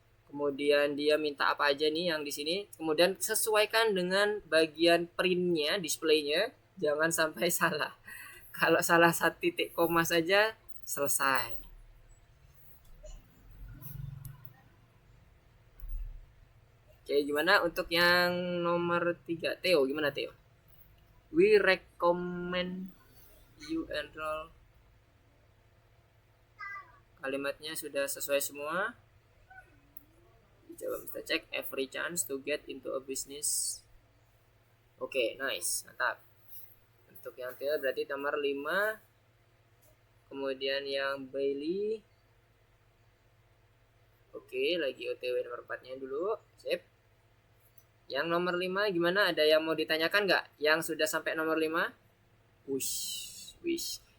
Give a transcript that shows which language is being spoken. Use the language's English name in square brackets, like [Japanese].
[Indonesian] Kemudian dia minta apa aja nih yang di sini. Kemudian sesuaikan dengan bagian printnya, displaynya. Jangan sampai salah. Kalau salah satu titik koma saja selesai. Oke, gimana untuk yang nomor 3? Theo, gimana Theo? [English] We recommend you enroll. [Indonesian] Kalimatnya sudah sesuai semua. Coba kita cek [English] every chance to get into a business. [Indonesian] Oke, nice, mantap. Untuk yang Theo berarti nomor 5. Kemudian yang Bailey. Oke, lagi OTW nomor 4-nya dulu. Sip. Yang nomor 5 gimana? Ada yang mau ditanyakan nggak? Yang sudah sampai nomor 5? Wish.